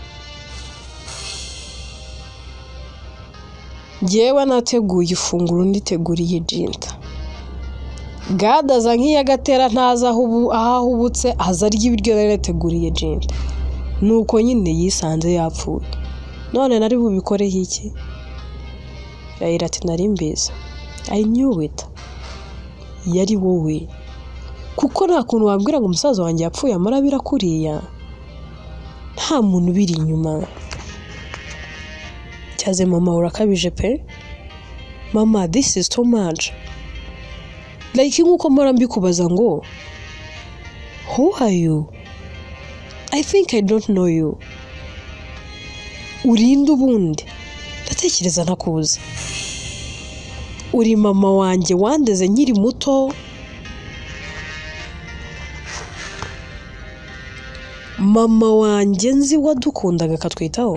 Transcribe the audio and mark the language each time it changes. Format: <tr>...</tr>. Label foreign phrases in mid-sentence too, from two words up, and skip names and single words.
<rw>Jewe nateguye ifunguro nditeguriye Jenta. Gad aza nk'iyagatera ntaza aho ahubutse, aza arya ibiryo nateguriye Jenta. Nuko nyine yisanze yapfuye. None nari bubikoreho iki? Raila ati nari mbizi.</rw> <en>I knew it.</en> <rw>Yari wowe. Kuko nta kuntu wabwira ngo umusaza wanjye yapfuye amarabira kuriya. Nta muntu ubiri inyuma. Cyaze mama, urakabije pe? Mama,</rw> <en>this is too much. Like</en> <rw>nkuko mpora mbikubaza ngo,</rw> <en>who are you? I think I don't know you.</en> <rw>Urinde ubundi? Ndatekereza ntakuzi. uri mama wanjye wandeze nkiri muto, mama wanjye nzi wadukundaga akatwitaho.</rw>